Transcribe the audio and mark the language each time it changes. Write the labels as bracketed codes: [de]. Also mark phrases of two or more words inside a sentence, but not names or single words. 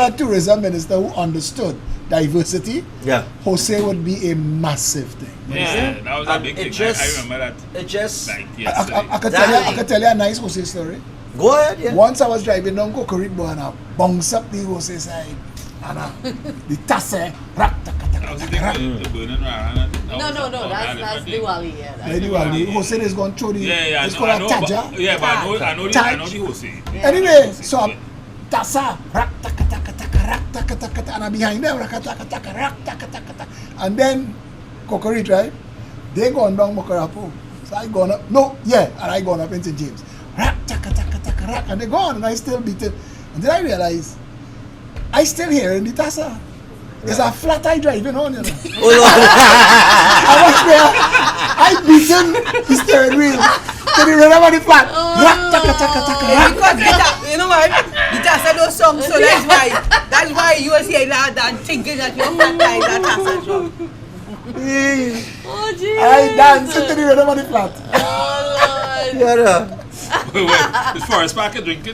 [en] had a tourism minister who understood diversity, Yeah. Jose would be a massive thing. Yeah, that was a And big it thing. just- I remember that. It just Like I yesterday. could tell you a nice Jose story. go ahead, yeah. Once I was driving down Kokoriko and I bounced up the Jose side and the tasse, rak, taka, taka, That was the taka, rak. thing, the burning around. No, that's Diwali. Yeah, that's Anyway, Jose is going through the, Yeah, it's I called a know, taja. but I know the Jose. Anyway, so tassa, rak, taka, taka, taka, rak, taka, taka, taka, and I'm behind them, rak, taka, taka, rak, taka, taka, taka. And then Kokorit, right? They gone down Mokarapo. So I gone up, and I gone up in St. James. Rak, taka, taka, taka, rak, and they gone, and I still beat it. And then I realized, I still hearing the tassa. It's a flat eye driving on, you know. I was there, I beaten the steering wheel. So they remember the flat. Rak, taka, taka, taka, rak. Because you know what? You just said those songs, so that's why you was here and thinking that you're guys that has a song. Oh jeez. I danced to the rhythm of the flat. Oh Lord. Yeah, It's Forest Park drinking.